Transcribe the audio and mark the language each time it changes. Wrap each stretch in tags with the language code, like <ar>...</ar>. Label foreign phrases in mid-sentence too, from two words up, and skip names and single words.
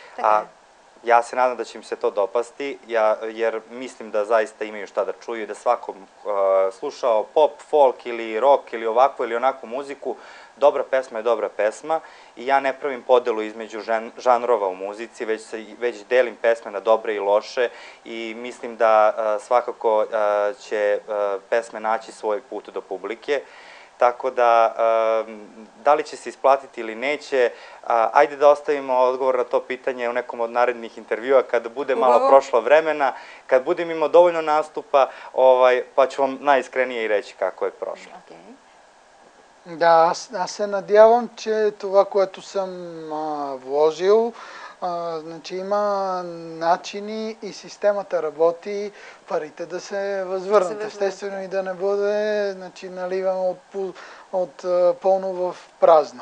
<sr>Ja se nadam da će im se to dopasti, jer mislim da zaista imaju šta da čuju i da svakom slušao pop, folk ili rock ili ovakvu ili onakvu muziku, dobra pesma je dobra pesma i ja ne pravim podelu između žanrova u muzici, već delim pesme na dobre i loše i mislim da svakako će pesme naći svoj put do publike. Tako da li će se isplatiti ili neće, ajde da ostavimo odgovor na to pitanje u nekom od narednih intervjua kada bude malo prošlo vremena, kad budem imao dovoljno nastupa, pa ću vam najiskrenije i reći kako je prošlo.</sr> <bg>Да, аз се надявам, че това, което съм вложил, значи има начини и системата работи парите да се възвърнат. Естествено и да не бъде значи, наливано от пълно в празно.</bg>